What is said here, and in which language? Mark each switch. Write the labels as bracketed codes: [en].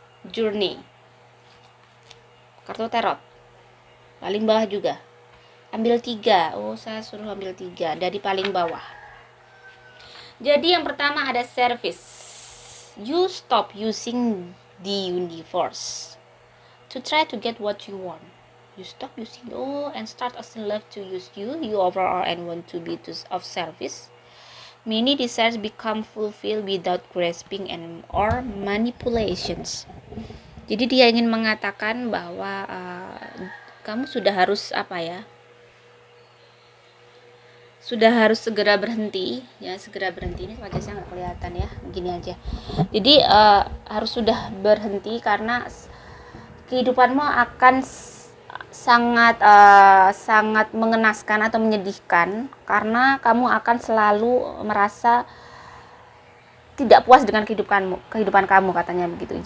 [id] Journey. Kartu tarot. Paling bawah juga. Ambil 3. Oh, saya suruh ambil 3 dari paling bawah. Jadi yang pertama ada service. [en] You stop using the universe to try to get what you want. You stop using and start asking love to use you overall and want to be of service. Many desires become fulfilled without grasping and or manipulations. [id] Jadi dia ingin mengatakan bahwa kamu sudah harus sudah harus segera berhenti ya, segera berhenti. Ini wajahnya nggak kelihatan ya, begini aja. Jadi harus sudah berhenti karena kehidupanmu akan sangat mengenaskan atau menyedihkan karena kamu akan selalu merasa tidak puas dengan kehidupan kamu katanya begitu.